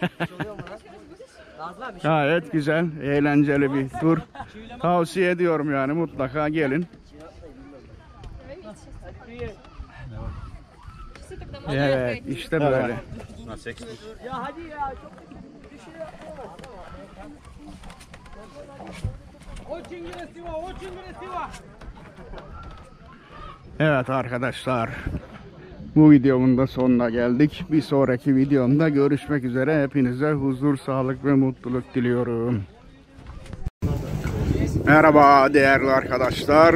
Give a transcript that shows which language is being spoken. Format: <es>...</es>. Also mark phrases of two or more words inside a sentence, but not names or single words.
<tr>Gayet güzel, eğlenceli bir tur. Tavsiye ediyorum yani, mutlaka gelin. Evet, işte böyle. Ya hadi ya.</tr> <ru>Очень красиво, очень красиво.</ru> <tr>Evet arkadaşlar, bu videomun da sonuna geldik. Bir sonraki videomda görüşmek üzere. Hepinize huzur, sağlık ve mutluluk diliyorum. Merhaba değerli arkadaşlar.</tr>